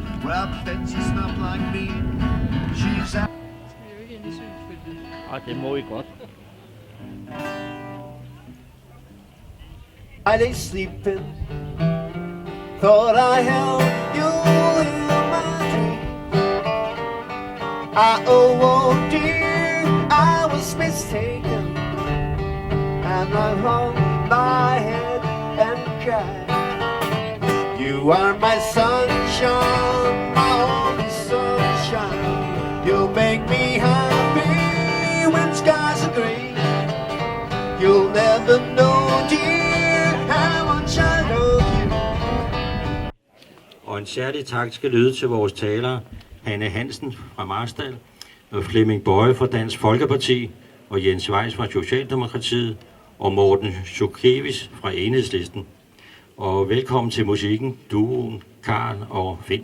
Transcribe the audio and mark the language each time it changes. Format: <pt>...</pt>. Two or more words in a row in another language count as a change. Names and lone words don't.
<en>Well, Betsy's not like me. She's out.</en> <da>Det må I godt.</da> <en>I lay sleeping, thought I held you in my dream. Oh dear, I was mistaken, and I hung my head and cried. You are my sunshine, my only sunshine. You make me happy when skies are gray. You'll never know, dear, how much I love you.</en> <da>Og en særlig tak skal lyde til vores talere, Hanne Hansen fra Marstal, og Flemming Boye fra Dansk Folkeparti, og Jens Weiss fra Socialdemokratiet, og Morten Sukewicz fra Enhedslisten. Og velkommen til musikken, duoen, Karl og Finn.</da>